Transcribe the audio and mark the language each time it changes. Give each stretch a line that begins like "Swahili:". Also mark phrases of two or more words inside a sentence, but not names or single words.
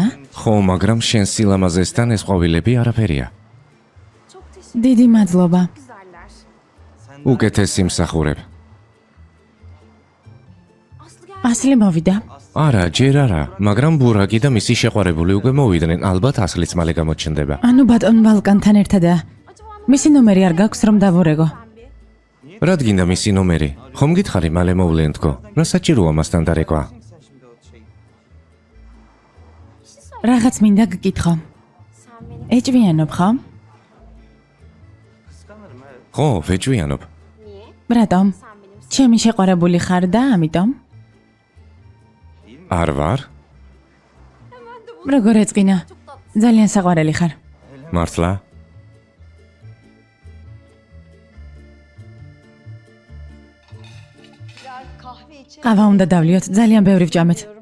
Georgian: ხო, მაგრამ შენ სილამაზესთან ეს ყვავილები არაფერია.
Turkish: Çok teşekkür
Georgian: დიდი მადლობა. güzeller. უკეთეს სიმსახურებ.
Turkish: Aslı gel.
Georgian: ასლი მოვიდა. არა, ჯერ არა, მაგრამ ბურაკი და მისი შეყვარებული უკვე მოვიდნენ, ალბათ ასლიც მალე გამოჩნდება. ანუ ბატონ ვალკანთან ერთადაა. მისი ნომერი არ გაქვს რომ დავურეგო. რად გინდა მისი ნომერი? ხომ გითხარი მალე მოვლენ თქო? რა საჭიროა მასთან დარეკვა? რაღაც მინდა გკითხო.
Turkish: Sen beni
Georgian: ეჭვიანობ ხო? ხო, ვეჭვიანობ. niye? რატომ?
Turkish: Sen benim
Georgian: ჩემი შეყვარებული ხარ და ამიტომ? არ ვარ? როგორ ეწყინა? ძალიან საყვარელი ხარ. მართლა? ყავა უნდა დავლიოთ, ძალიან ბევრი ვჭამეთ.